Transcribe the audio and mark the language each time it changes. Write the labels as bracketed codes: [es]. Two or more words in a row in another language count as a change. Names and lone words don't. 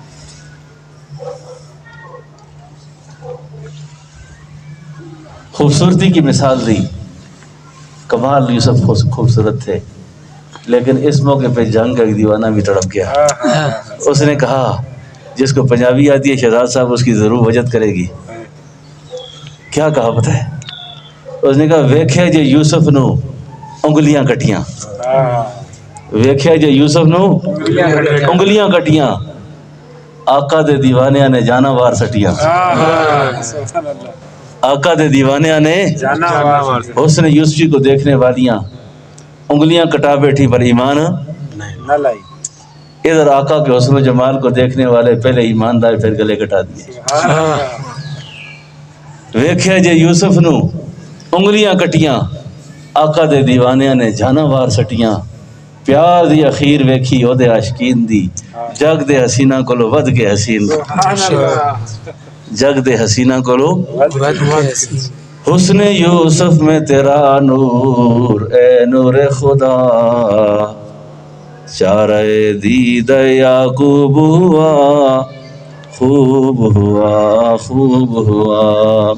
[ur] خوبصورتی کی مثال دی، کمال یوسف خوبصورت تھے، لیکن اس موقع پہ جنگ کا ایک دیوانہ بھی تڑپ گیا۔ اس نے کہا، جس کو پنجابی آتی ہے شہزاد صاحب اس کی ضرور وجد کرے گی، کیا کہا پتہ ہے؟ [pa] اس نے کہا ویکھیا جے یوسف نو انگلیاں کٹیاں، ویکھیا جے یوسف نو انگلیاں کٹیاں، آقا دے دیوانیاں نے جانا وار سٹیاں، آقا دے دیوانیاں نے [ur] حسن یوسفی کو دیکھنے والیاں انگلیاں کٹا بیٹھی پر ایمان نہ لائی۔ ادھر آقا کے حسن و جمال کو دیکھنے والے پہلے ایمان لائے پھر گلے کٹا دیے۔ [pa] ویکھیا جے یوسف نو انگلیاں کٹیاں، آقا دے دیوانیاں نے جانا وار سٹیاں، پیار دی اخیر ویکھی او دے عاشقین دی، جگ دے حسینہ کولو ود کے حسین، جگ دے حسینہ کولو [ur] حسن یوسف میں تیرا نور اے نور خدا، چارہ دید یعقوب ہوا خوب ہوا خوب ہوا۔